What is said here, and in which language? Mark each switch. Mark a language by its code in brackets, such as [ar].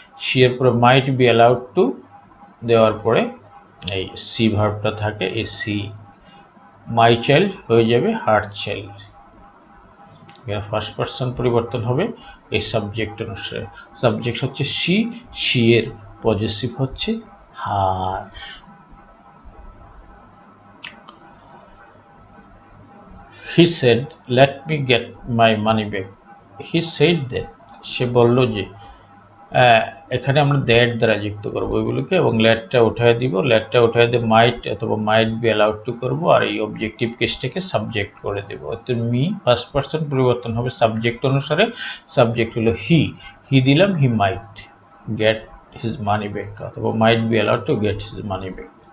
[bn] She এর পরে might be allowed to দেওয়ার পরে এই সি ভার্বটা থাকে, এই সি মাই চাইল্ড হয়ে যাবে হার চাইল্ড। এখানে ফার্স্ট পারসন পরিবর্তন হবে এই সাবজেক্ট অনুসারে। সাবজেক্ট হচ্ছে শি, শি এর পজেসিভ হচ্ছে হার। [en] He said let me get my money back. [bn] He said that, সে বলল যে, এখানে আমরা দ্যাট দ্বারা যুক্ত করবো এগুলোকে এবং লেটটা উঠায় দিব, লেটটা উঠায় দিয়ে মাইট অথবা মাইট বি অ্যালাউড টু করবো আর এই অবজেক্টিভ কেসটাকে সাবজেক্ট করে দেবো। অর্থাৎ মি ফার্স্ট পারসন পরিবর্তন হবে সাবজেক্ট অনুসারে, সাবজেক্ট হলো হি দিলাম [en] he might get his money back [bn] অথবা [en] Might be allowed to get his money back.